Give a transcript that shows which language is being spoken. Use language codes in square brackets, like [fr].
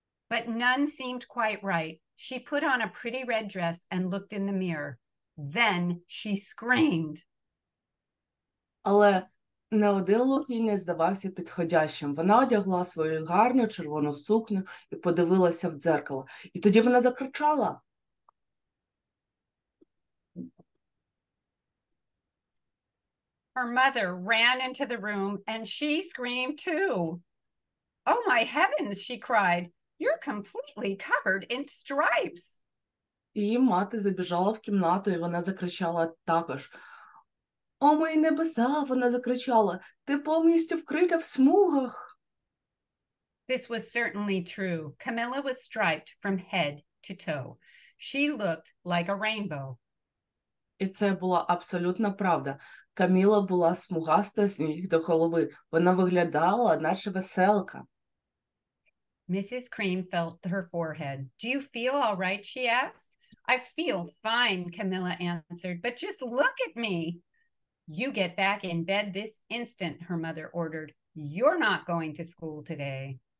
[en] But none seemed quite right. She put on a pretty red dress and looked in the mirror. Then she screamed. [uk] Але не один лук їй не здавався підходящим. Вона одягла свою гарну червону сукню і подивилася в дзеркало. І тоді вона закричала. [en] Her mother ran into the room and she screamed too. Oh my heavens, she cried. You're completely covered in stripes. [uk] Її мати забіжала в кімнату, і вона закричала також. О, мої небеса, вона закричала, ти повністю вкрита в смугах. [en] This was certainly true. Camilla was striped from head to toe. She looked like a rainbow. [uk] І це була абсолютна правда. Каміла була смугаста з ніг до голови. Вона виглядала, наче веселка. [en] Mrs. Cream felt her forehead. Do you feel all right? She asked. I feel fine, Camilla answered, but just look at me. You get back in bed this instant, her mother ordered. You're not going to school today.